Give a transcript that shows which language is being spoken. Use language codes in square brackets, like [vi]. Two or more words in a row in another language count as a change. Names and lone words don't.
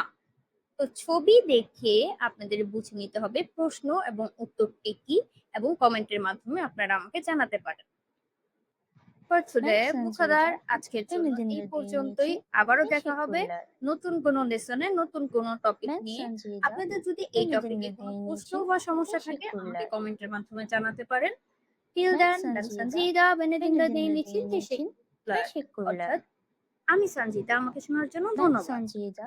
[bn] তো ছবি দেখে আপনাদের বুঝে নিতে হবে প্রশ্ন এবং উত্তরটি কি, এবং কমেন্টের মাধ্যমে আপনারা আমাকে জানাতে পারেন। [en] For today, [bn] মুখাদার আজকের জন্য এই পর্যন্তই। আবারও দেখা হবে নতুন কোনো লেসনে নতুন কোনো টপিক নিয়ে। আপনাদের যদি এই টপিকে কোনো প্রশ্ন বা সমস্যা থাকে আমাকে কমেন্টের মাধ্যমে জানাতে পারেন। [en] Till then, [tr] ben Sanjida, beni dinlediğin için teşekkürler. [bn] অর্থাৎ আমি সঞ্জিতা, আমাকে শোনার জন্য ধন্যবাদ।